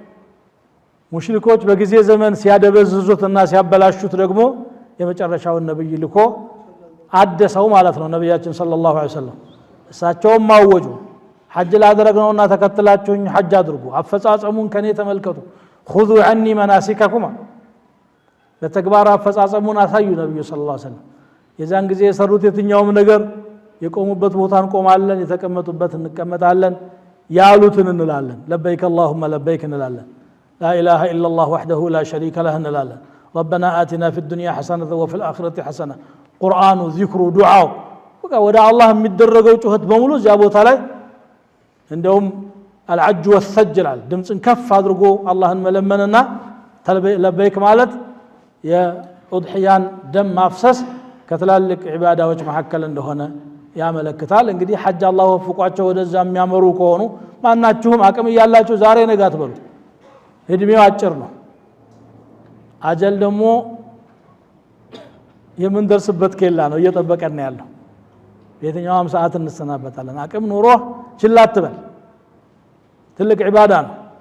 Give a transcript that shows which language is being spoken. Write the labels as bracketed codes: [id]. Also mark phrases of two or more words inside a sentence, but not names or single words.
[am] ሙሽሪኮች በጊዜ ዘመን ሲያደበዝዙትና ሲያበላሹት ደግሞ የመጨረሻውን ነብይ ልኮ አደሰው ማለት ነው ነብያችን [ar] صلى الله عليه وسلم [am] እሳቸውም ማወጁ ሐጅ ላደረግነውና ተከትላችሁኝ ሐጅ አድርጉ አፈጻጸሙን ከኔ ተመልከቱ [ar] خذوا عني مناسككم [am] በተግባር አፈጻጸሙን አሳዩ ነብዩ [ar] صلى الله عليه وسلم [am] የዛን ጊዜ የሰሩት የትኛውም ነገር የቆሙበት ቦታ እንቆማለን የተቀመጡበት እንቀመጣለን ያሉትን እንላለን [ar] لبيك اللهم لبيك [am] እንላለን [ar] لا اله الا الله وحده لا شريك له [am] እንላለን [ar] ربنا آتنا في الدنيا حسنة وفي الآخرة حسنة قرآن ذكر دعاء [am] በቃ ወደ አላህ የሚደረገው ጩኸት በሙሉ እዚያ ቦታ ላይ እንደውም [ar] العج والسجل [am] ድምጽን ከፍ አድርጎ አላህን መለመንና ለበይክ ማለት የኡድህያን ደም ማፍሰስ ከትላልቅ ዒባዳዎች መካከል እንደሆነ ያመለክታል እንግዲህ ሐጅ አላህ ወፍቋቸው ወደዛ የሚያመሩ ከሆኑ ማናችሁም አቅም ያላችሁ ዛሬ ነገ አትበሉ እድሜው አጭር ነው አጀል ደግሞ የምንደርስበት ከላ ነው እየተጠበቀን ያለው በየትኛውም ሰዓት እንሰናበታለን አቅም ኑሮ ችላ አትበል ትልቅ ዒባዳ ነው